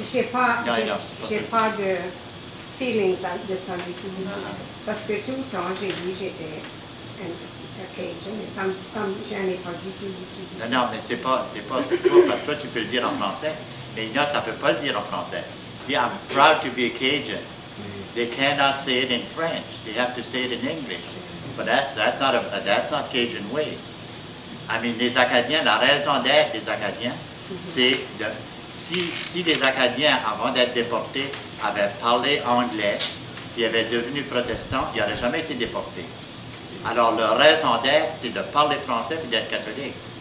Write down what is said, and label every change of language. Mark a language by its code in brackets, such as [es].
[fr] J'ai pas de feelings de ça du tout. Parce que tout le temps, j'ai dit j'étais un Cajun, mais ça me gênait pas du tout. Non, mais c'est pas parce que toi tu peux le dire en français, mais il y en a, ça peut pas le dire en français. [en] Yeah, I'm proud to be a Cajun. They cannot say it in French. They have to say it in English. But that's not Cajun way. [fr] Les Acadiens, la raison d'être des Acadiens, c'est si les Acadiens, avant d'être déportés, avaient parlé anglais, puis avaient devenu protestants, ils n'auraient jamais été déportés. Alors, leur raison d'être, c'est de parler français et d'être catholique.